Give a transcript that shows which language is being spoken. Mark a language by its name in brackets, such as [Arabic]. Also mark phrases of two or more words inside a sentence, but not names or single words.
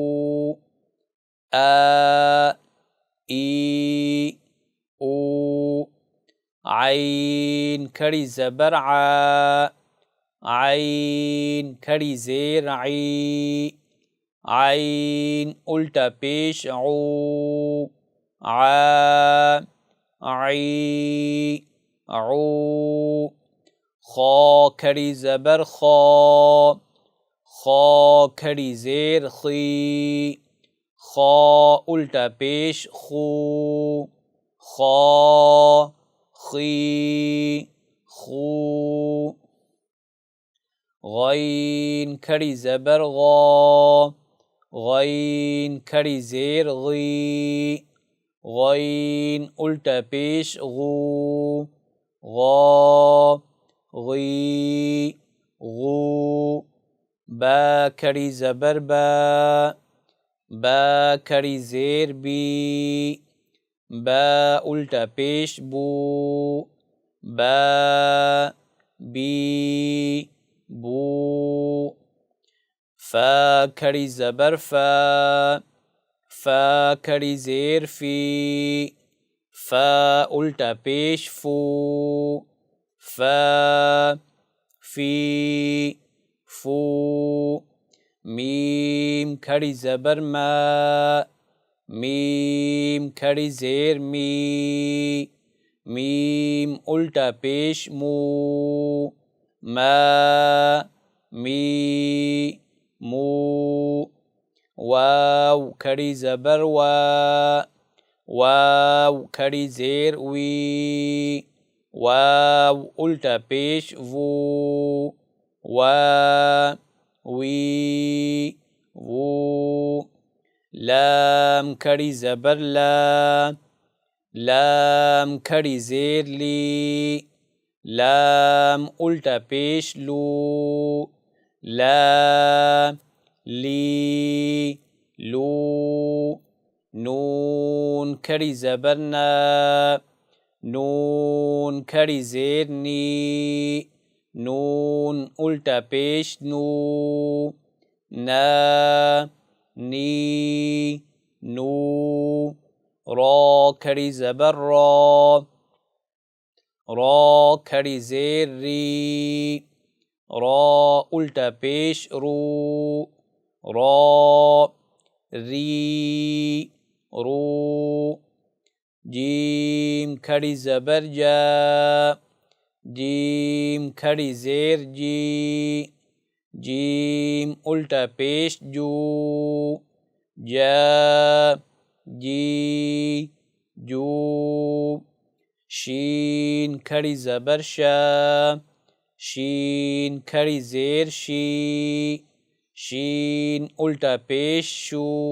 [Urdu] آ ای او، عین کھڑی زبر عا، عین کھڑی زیر عی، عین الٹا پیش عو، عا عی عو، خا کھڑی زبر خا، خا کھڑی زیر خی، خا الٹا پیش خو، خا خی خو، غین کھڑی زبر غا، غین کھڑی زیر غی، غین الٹا پیش غو، غا غی غو، با کھڑی زبر با، با کھڑی زیر بی، با الٹا پیش بو، با بی بو، فا کھڑی زبر فا، فا کھڑی زیر فی، فا الٹا پیش فو، فا فی فو، میم کھڑی زبر ما، میم کھڑی زیر می، میم الٹا پیش مو، ما می مو، واو کھڑی زبر وا، واو کھڑی زیر وی، واو الٹا پیش وو، وا وی وو، لام کھڑی زبر لا، لام کھڑی زیر لی، لام الٹا پیش لو، لا لی لو، نون کھڑی زبر نا، نون کھڑی زیر نی، نون الٹا پیش نو، نا نی نو، را کھڑی زبر را، را کھڑی زیر ری، را الٹا پیش رو، را ری رو، جیم کھڑی زبر جا، جیم کھڑی زیر جی، جیم الٹا پیش جو، جا جی جو، شین کھڑی زبر شا، شین کھڑی زیر شی، شین الٹا پیش شو،